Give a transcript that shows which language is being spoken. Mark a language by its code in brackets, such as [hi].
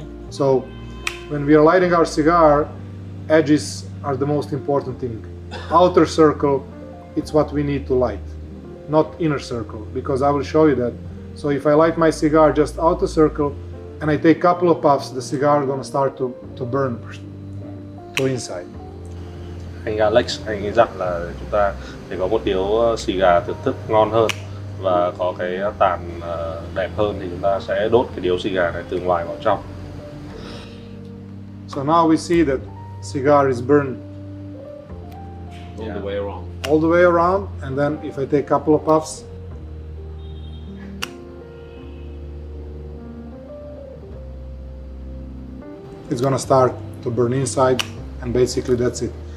[en] So when we are lighting our cigar, edges are the most important thing. Outer circle, it's what we need to light, not inner circle, because I will show you that. So if I light my cigar just outer circle and I take a couple of puffs, the cigar is going to start to burn to inside. [vi] Anh Alex, anh nghĩ rằng là chúng ta để có một điếu cigar thưởng thức ngon hơn và có cái tàn đẹp hơn thì chúng ta sẽ đốt cái điếu cigar này từ ngoài vào trong. [en] So now we see that cigar is burned all the way around. All the way around, and then if I take a couple of puffs, it's gonna start to burn inside, and basically that's it.